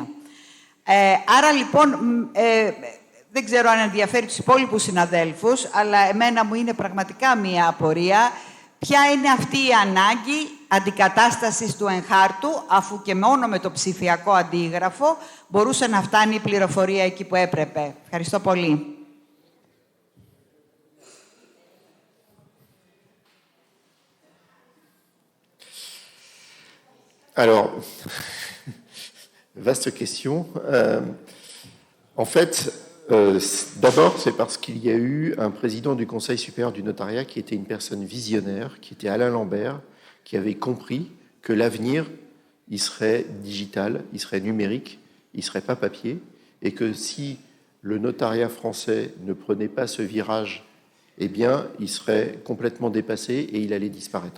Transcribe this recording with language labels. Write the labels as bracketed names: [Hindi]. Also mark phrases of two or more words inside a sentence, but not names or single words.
[Greek] Άρα, λοιπόν, δεν ξέρω αν ενδιαφέρει τους υπόλοιπους συναδέλφους, αλλά εμένα μου είναι πραγματικά μία απορία. Ποια είναι αυτή η ανάγκη αντικατάστασης του εγχάρτου, αφού και μόνο με το ψηφιακό αντίγραφο μπορούσε να φτάνει η πληροφορία εκεί που έπρεπε. Ευχαριστώ πολύ. [French] Alors, vaste question. En fait, d'abord, c'est parce qu'il y a eu un président du Conseil supérieur du notariat qui était une personne visionnaire, qui était Alain Lambert, qui avait compris que l'avenir, il serait digital, il serait numérique, il ne serait pas papier, et que si le notariat français ne prenait pas ce virage, eh bien, il serait complètement dépassé et il allait disparaître.